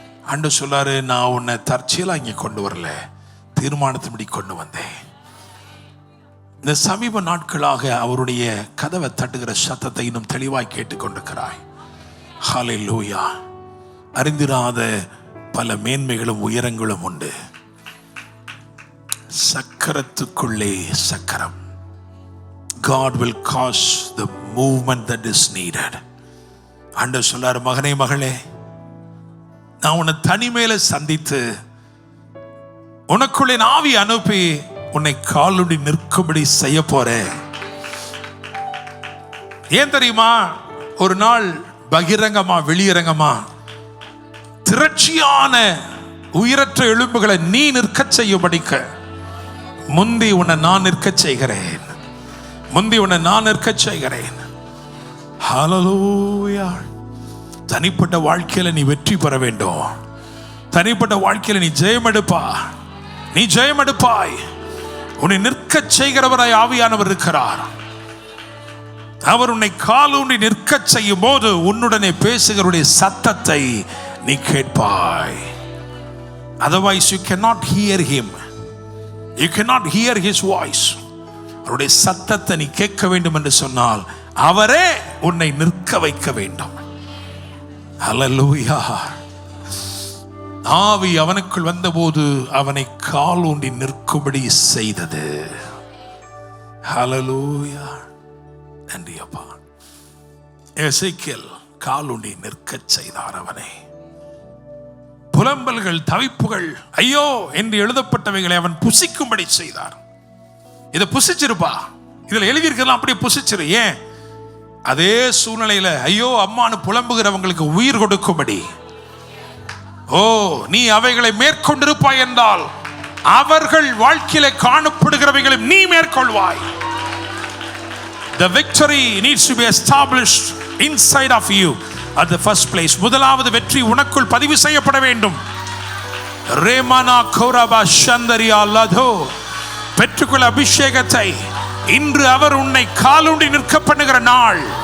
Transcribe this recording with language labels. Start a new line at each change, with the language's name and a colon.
Tamil: ஆண்டவர் சொல்லாரு, நான் உன்னை தற்செயலாக இங்கே கொண்டு வரல, தீர்மானத்தின்படி கொண்டு வந்தேன். இந்த சமீப நாட்களாக அவருடைய கதவை தட்டுகிற சத்தத்தை இன்னும் தெளிவாய் கேட்டுக்கொண்டிருக்கிறாய். ஹல்லேலூயா. அறிந்திராத பல மேன்மைகளும் உயரங்களும் உண்டு. சக்கரத்துக்குள்ளே சக்கரம்.
English: God will cause the movement that is needed.
Tamil: ஆண்டவர் சொல்லார், மகனே மகளே, நான் உன்னை தனிமையில சந்தித்து உனக்குள்ளே ஆவி அனுப்பி உன்னை காலுடி நிற்கும்படி செய்ய போறேன். ஏன் தெரியுமா? ஒரு நாள் பகிரங்கமா வெளியரங்கமா திரட்சியான உயிரற்ற எலும்புகளை நீ நிற்க செய்யும்படிக்க முந்தி உன்னை நான் நிற்க செய்கிறேன். முந்தி உன்னை நான் நிற்க செய்கிறேன். ஹல்லேலூயா. தனிப்பட்ட வாழ்க்கையில நீ வெற்றி பெற வேண்டும். தனிப்பட்ட வாழ்க்கையில நீ ஜெயம் எடுப்பா. நீ ஜெயம் எடுப்பாய். உன்னை நிற்க செய்கிறவராய் ஆவியானவர் இருக்கிறார். அவர் உன்னை காலூன்றி நிற்க செய்யும் போது உன்னுடனே பேசுகிறவருடைய சத்தத்தை நீ கேட்பாய்.
English: Otherwise you cannot hear him. You cannot hear his voice.
Tamil: அவருடைய சத்தத்தை நீ கேட்க வேண்டும் என்று சொன்னால் அவரே உன்னை நிற்க வைக்க வேண்டும். ஹல்லேலூயா. ஆவி அவனுக்குள் வந்தபோது அவனை காலூன்றி நிற்கும்படி செய்தது. ஹல்லேலூயா. நன்றி அப்பா. எசேக்கியேல் காலூன்றி நிற்க செய்தார் அவனை. புலம்பல்கள், தவிப்புகள், ஐயோ என்று எழுதப்பட்டவைகளை அவன் புசிக்கும்படி செய்தார். இதை புசிச்சிருப்பா, இதுல எழுதியிருக்கலாம், அப்படியே புசிச்சிரு. ஏன்? அதே சூழ்நிலையில ஐயோ அம்மானு புலம்புகிறவங்களுக்கு உயிர் கொடுக்கும்படி. ஓ, நீ அவைகளை மேற்கொண்டிருப்பாய் என்றால் அவர்கள் வாழ்க்கையில காணப்படுகிறவைகளை நீ மேற்கொள்வாய்.
English: The victory needs to be established inside of you at the first place.
Tamil: முதலாவது வெற்றி உனக்குள் பதிவு செய்யப்பட வேண்டும். ரேமானா கோரபா சந்தரியா லதோ பெற்றுக்கொள்ள அபிஷேகத்தை. இன்று அவர் உன்னை காலூண்டி நிற்க பண்ணுகிற நாள்.